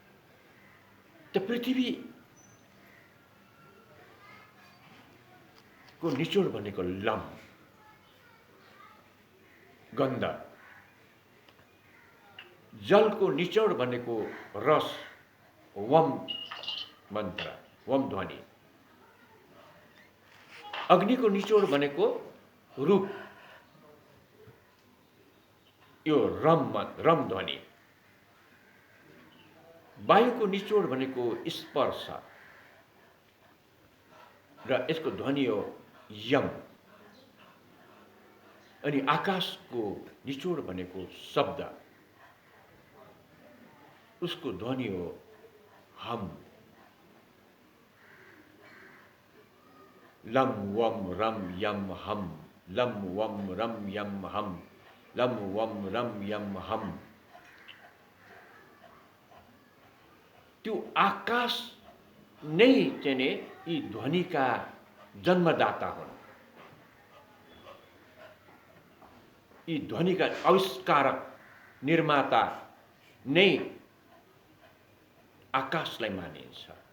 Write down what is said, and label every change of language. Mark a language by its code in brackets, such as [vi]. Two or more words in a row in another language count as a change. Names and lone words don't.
[ne] त पृथ्वी को निचोड भनेको लम, गन्ध। जलको निचोड भनेको रस, वम मन्त्र, वम ध्वनि। अग्निको निचोड भनेको रूप, यो रम ध्वनि। वायुको निचोड भनेको स्पर्श र यसको ध्वनि हो यम। अनि आकाशको निचोड भनेको शब्द, उसको ध्वनि हो हम। [sa] लम वम रम यम हम, लम वम रम यम हम, लम वम रम यम हम। [ne] त्यो आकाश नै चाहिँ यी ध्वनिका जन्मदाता हुन्। यी ध्वनिका आविष्कारक, निर्माता नै आकाशलाई मानिन्छ।